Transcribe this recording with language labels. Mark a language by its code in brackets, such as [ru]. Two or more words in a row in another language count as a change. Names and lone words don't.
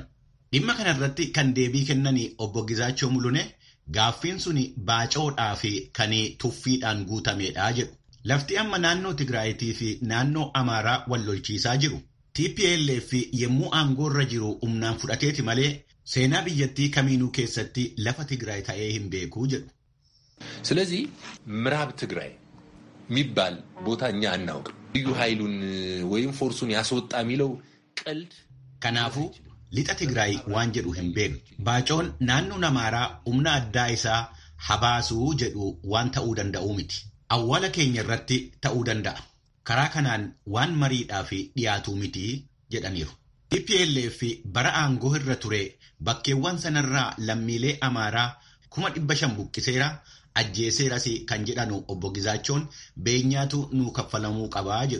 [om] Dhimma kanarratti kan deebii kennanii obbo Gizaachoo Mulune gaaffiin suni baacoodhaa fi kan tuffiidhaan guutameedha jedhu. Lafti amma naannoo Tigraayitii fi naannoo Amaaraa wal lolchiisaa jiru. TPLF yemmuu aangoorra jiru humnaan fudhateeti malee seenaa biyyattii kamiinuu keessatti lafa Tigraay ta'ee hin beekuu jedhu. [am] ስለዚህ ምዕራብ ትግራይ የሚባል ቦታ እኛ አናውቅም። ልዩ ኃይሉን ወይም ፎርሱን ያስወጣ የሚለው ቀልድ [om] ከናፉ lixa Tigraay waan jedhu hin beeknu. Baacoon naannoon Amaaraa humna addaa isaa habaasuu jedhu waan ta'uu danda'u miti. Awwaala keenya irratti ta'uu danda'a. Karaa kanaan waan mariidhaaf dhiyaatu miti jedhaniiru. TPLF bara aangoo irra ture bakkeewwan sanarraa lammiilee Amaaraa 500,000 buqqiseera ajjeeseeras kan jedhanu obbo Gizaachoon beenyaatu nuu kaffalamuu qabaa jedhu.